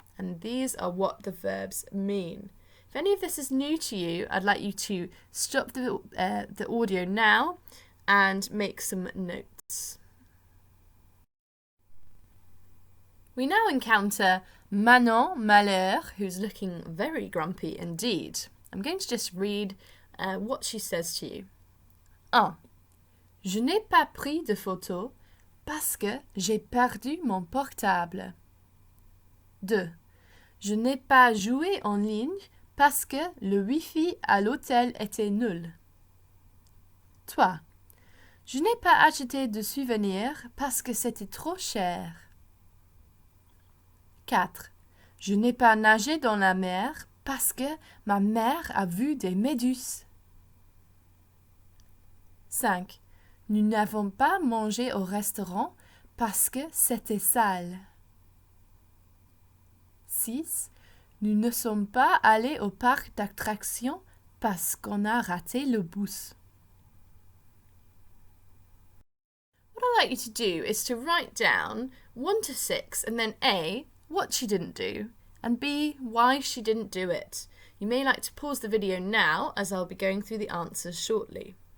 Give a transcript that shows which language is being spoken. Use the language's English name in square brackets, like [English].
[English] And these are what the verbs mean. If any of this is new to you, I'd like you to stop the audio now and make some notes. We now encounter Manon Malheur, who's looking very grumpy indeed. I'm going to just read what she says to you. 1. [French] Je n'ai pas pris de photos parce que j'ai perdu mon portable. 2. Je n'ai pas joué en ligne parce que le Wi-Fi à l'hôtel était nul. 3. Je n'ai pas acheté de souvenirs parce que c'était trop cher. 4. Je n'ai pas nagé dans la mer parce que ma mère a vu des méduses. 5. Nous n'avons pas mangé au restaurant parce que c'était sale. 6. Nous ne sommes pas allés au parc d'attractions parce qu'on a raté le bus. [English] What I'd like you to do is to write down 1 to 6 and then A, what she didn't do, and B, why she didn't do it. You may like to pause the video now as I'll be going through the answers shortly.